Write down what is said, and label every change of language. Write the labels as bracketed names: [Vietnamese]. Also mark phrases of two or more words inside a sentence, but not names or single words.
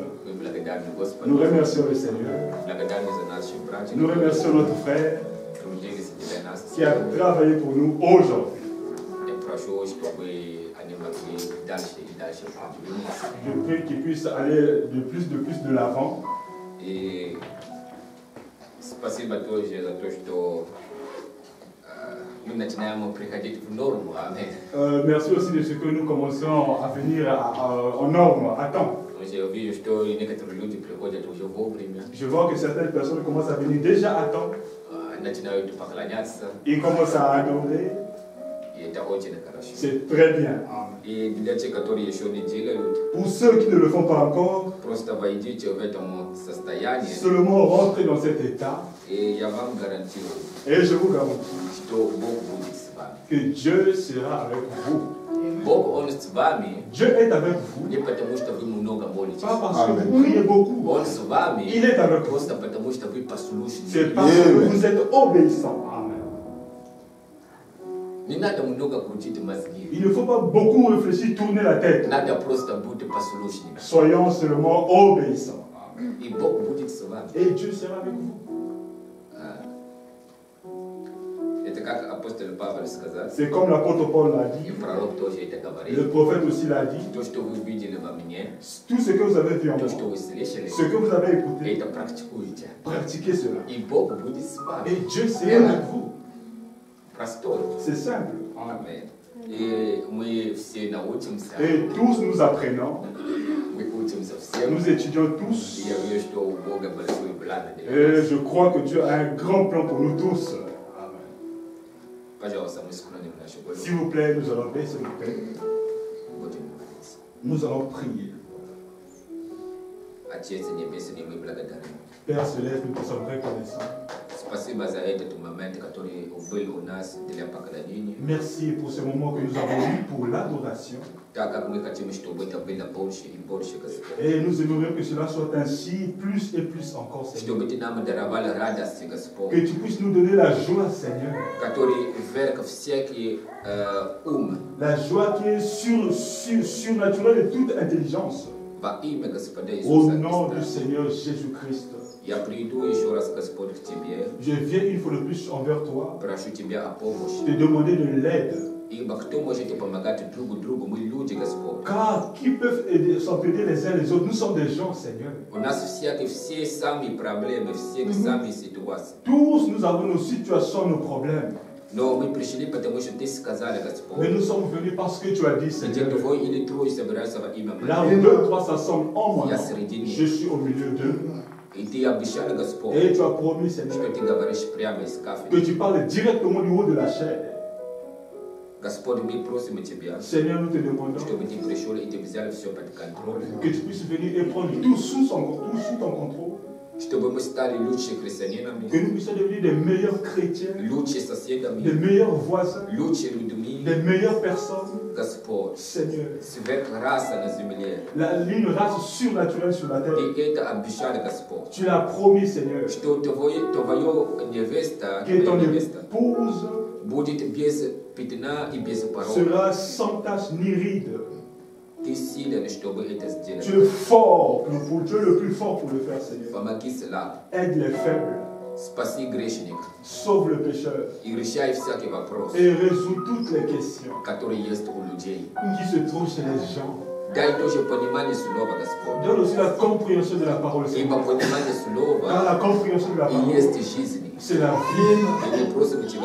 [French] Nous remercions le Seigneur. Nous remercions notre frère qui a travaillé pour nous aujourd'hui. Je prie qu'il puisse aller de plus de l'avant. [Russian] Et спасибо тоже за то, что мы начинаем приходить в норму. Amen. [French] Merci aussi de ce que nous commençons à venir en norme, à temps. [Russian] Я вижу, что некоторые люди приходят уже вовремя. [French] Je vois que certaines personnes commencent à venir déjà à temps. [Russian] Начинают поклоняться. [French] Ils commencent à adorer. [Russian] И это очень хорошо. [French] C'est très bien. [Russian] И для тех, которые еще не делают, [French] pour ceux qui ne le font pas encore, [Russian] просто войдите в этом состоянии. [French] Seulement rentrez dans cet état. [Russian] И я вам гарантирую, [French] et je vous garantis, [Russian] что Бог будет с вами. [French] Que Dieu sera avec vous. [Russian] Бог, Он с вами. [French] Dieu est avec vous. [Russian] Не потому что вы много молитесь. [French] Pas parce que vous priez beaucoup. [Russian] Он с вами. [French] Il est avec vous. [Russian] Просто потому что вы послушны. [French] C'est parce que vous êtes obéissants. Amen. [Russian] Не надо много крутить мозги. [French] Il ne faut pas beaucoup réfléchir, tourner la tête. [Russian] Надо просто быть послушными. [French] Soyons seulement obéissants. [Russian] И Бог будет с вами. [French] Et Dieu sera avec vous. [Russian] Это как апостол Павел сказал. [French] C'est comme l'apôtre Paul l'a dit. [Russian] И пророк тоже это говорил. [French] Le prophète aussi l'a dit. [Russian] То, что вы видели во мне. [French] Tout ce que vous avez vu en moi. [Russian] То, что вы слышали. [French] Ce que vous avez écouté. [Russian] Это практикуйте. [French] Pratiquez cela. [Russian] И Бог будет с вами. [French] Et Dieu sera avec vous. [Russian] Простой. [French] C'est simple. [Russian] Amen. И мы все научимся. [French] Et tous nous apprenons. [Russian] Мы учимся все. [French] Nous étudions tous. [Russian] И я верю, что у Бога большой план для нас. [French] Et je crois que Dieu a un grand plan pour nous tous. [Russian] Пожалуйста, мы склоним нашу голову. [French] S'il vous plaît, nous allons baisser nos têtes. [Russian] Будем молиться. [French] Nous allons prier. [Russian] Отец Небесный, мы благодарим. [French] Père Céleste, nous te sommes reconnaissants. [Russian] Спасибо за этот момент, который был у нас для поклонения. [French] Merci pour ce moment que nous avons eu pour l'adoration. [Russian] Так как мы хотим, чтобы это было больше и больше, Господь. [French] Et nous aimerions que cela soit ainsi, plus et plus encore, Seigneur. [Russian] Чтобы ты нам даровал радость, Господь. [French] Que tu puisses nous donner la joie, Seigneur. [Russian] Который вверх всякий ум. [French] La joie qui est surnaturelle de toute intelligence. [Russian] Во имя Господа Иисуса [French] Au nom [Russian] Христа. [French] du Seigneur Jésus-Christ. [Russian] Я приду еще раз, Господь, к Тебе. [French] Je viens une fois de plus envers toi. [Russian] Прошу Тебя о помощи. [French] Te demander de l'aide. [Russian] Ибо кто может помогать друг другу? Мы люди, Господь. [French] Car qui peuvent s'entraider les uns les autres? Nous sommes des gens, Seigneur. [Russian] У нас все сами проблемы, все сами ситуации. [French] Tous nous avons nos situations, nos problèmes. [Russian] Но мы пришли, потому что Ты сказал, Господь. [French] Mais nous sommes venus parce que tu as dit, [Russian] Где [French] Seigneur. [Russian] двое или трое собираются во имя [French] Là [Russian] Мое. [French] où deux, trois s'assemblent en moi, [Russian] Я среди них. [French] je suis au milieu d'eux. [Russian] И Ты обещал, Господь, [French] Et tu as promis, Seigneur, [Russian] что Ты говоришь прямо из [French] que [Russian] кафедры. [French] tu parles directement du haut de la chair. [Russian] Господь, мы просим Тебя, [French] Seigneur, nous te demandons [Russian] чтобы Ты пришел и Ты взял все под контроль. [French] que tu puisses venir et prendre tout sous ton contrôle. [Russian] Чтобы мы стали лучше христианинами, [French] Que nous puissions devenir des meilleurs chrétiens, [Russian] лучше [French] des [Russian] соседами, [French] meilleurs voisins, [Russian] лучше людьми. [French] des meilleures personnes. [Russian] Господь, [French] Seigneur, [Russian] сверхраса на земле. [French] une race surnaturelle sur la terre. [Russian] Ты это обещал, Господь, [French] Tu l'as promis, Seigneur, [Russian] что твоя невеста, [French] que ton [Russian] твоя невеста [French] épouse [Russian] будет без пятна и без порока. [French] sera sans tache ni ride. [Russian] Ты силен, чтобы это сделать. [French] Tu es fort, tu es le plus fort pour le faire, Seigneur. [Russian] Помоги слабым, [French] Aide les faibles, [Russian] спаси грешника [French] sauve le pécheur [Russian] и решай всякий вопрос, [French] et résous toutes les questions [Russian] которые есть у людей. [French] qui se trouvent chez les gens. [Russian] Дай тоже понимание слова, Господь. [French] Donne aussi la compréhension de la parole, [Russian] Ибо [French] Seigneur. [Russian] понимание [French] Dans [Russian] слова [French] la compréhension de la [Russian] и [French] parole, [Russian] есть жизнь. [French] c'est la vie. [Russian] И мы просим Тебя,